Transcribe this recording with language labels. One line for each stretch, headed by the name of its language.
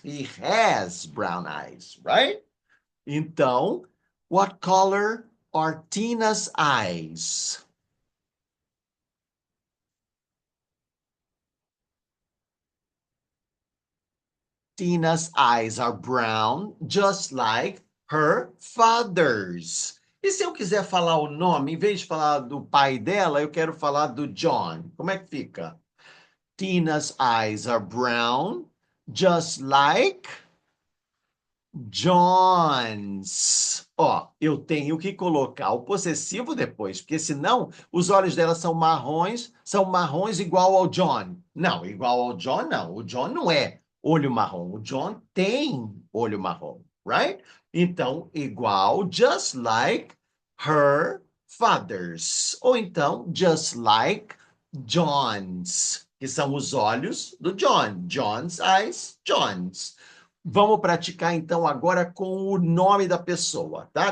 English: He has brown eyes, right? Então, what color are Tina's eyes? Tina's eyes are brown, just like her father's.
Portuguese: E se eu quiser falar o nome, em vez de falar do pai dela, eu quero falar do John. Como é que fica?
English: Tina's eyes are brown, just like John's.
Portuguese: Ó, eu tenho que colocar o possessivo depois, porque senão os olhos dela são marrons igual ao John. Não, igual ao John não. O John não é olho marrom. O John tem olho marrom, right? Então, igual,
English: just like her father's.
Portuguese: Ou então,
English: just like John's,
Portuguese: que são os olhos do John.
English: John's eyes, John's.
Portuguese: Vamos praticar então agora com o nome da pessoa, tá?